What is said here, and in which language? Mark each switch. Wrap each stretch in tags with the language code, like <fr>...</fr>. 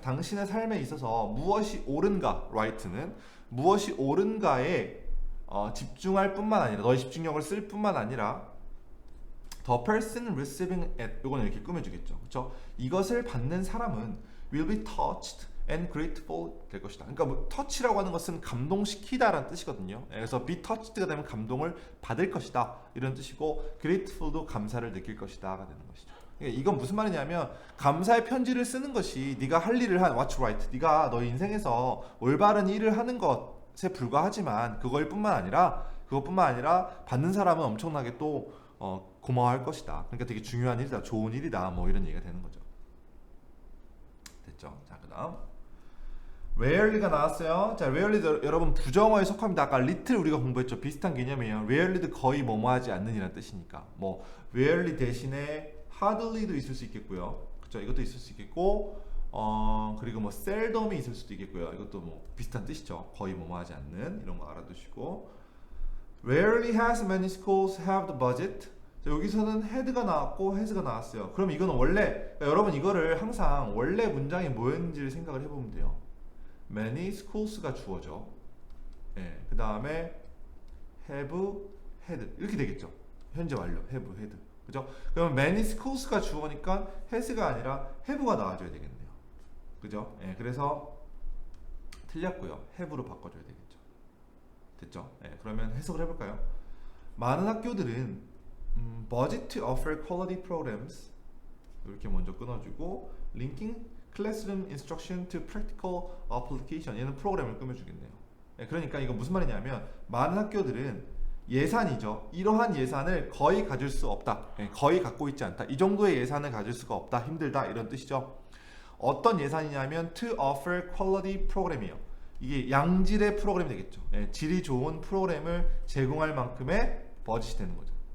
<ko>당신의 삶에 있어서 무엇이 옳은가, right는 무엇이 옳은가에 집중할 뿐만 아니라 너의 집중력을 쓸 뿐만 아니라</ko> <en>the person receiving it.</en> <ko>이거는 이렇게 꾸며주겠죠. 그렇죠? 이것을 받는 사람은</ko> <en>will be touched and grateful</en> <ko>될 것이다. 그러니까 뭐 touch라고 하는 것은 감동시키다라는 뜻이거든요. 그래서 be touched가 되면 감동을 받을 것이다 이런 뜻이고 grateful도 감사를 느낄 것이다가 되는 것이죠. 그러니까 이건 무슨 말이냐면 감사의 편지를 쓰는 것이 네가 할 일을 한 what's right, 네가 너 인생에서 올바른 일을 하는 것에 불과하지만 그것뿐만 아니라 받는 사람은 엄청나게 또 고마워할 것이다. 그러니까 되게 중요한 일이다, 좋은 일이다, 뭐 이런 얘기가 되는 거죠. 됐죠? 자, 그다음 rarely가 나왔어요. 자, rarely 여러분 부정어에 속합니다. 아까 little 우리가 공부했죠. 비슷한 개념이에요. rarely도 거의 뭐뭐하지 않는이라는 뜻이니까 뭐 rarely 대신에 hardly도 있을 수 있겠고요. 그렇죠? 이것도 있을 수 있겠고 그리고 뭐 seldom이 있을 수도 있겠고요. 이것도 뭐 비슷한 뜻이죠. 거의 뭐뭐하지 않는 이런 거 알아두시고</ko> <en>rarely has many schools have the budget.</en> <ko>자, 여기서는 had가 나왔고 has가 나왔어요. 그럼 이거는 원래 그러니까 여러분 이거를 항상 원래 문장이 뭐였는지를 생각을 해보면 돼요. many schools,가 주어죠. 예, 그 다음에 have, had 이렇게 되겠죠. 현재 완료 have, had. 그죠? 그러면 many schools,가 주어니까 has가 아니라 have가 나와줘야 되겠네요. 그죠? 예, 그래서 틀렸고요. have로 바꿔줘야 되겠죠. 됐죠? 예, 그러면 해석을 해볼까요? 많은 학교들은</ko> <en>budget to offer quality programs</en> <ko>이렇게 먼저 끊어주고</ko> <en>linking classroom instruction to practical application</en> <ko>얘는 프로그램을 꾸며주겠네요. 예, 그러니까 이거 무슨 말이냐면 많은 학교들은 예산이죠. 이러한 예산을 거의 가질 수 없다. 예, 거의 갖고 있지 않다. 이 정도의 예산을 가질 수가 없다. 힘들다. 이런 뜻이죠. 어떤 예산이냐면 to offer quality 프로그램이에요. 이게 양질의 프로그램이 되겠죠. 예, 질이 좋은 프로그램을 제공할 만큼의 버짓이 되는 거죠.</ko>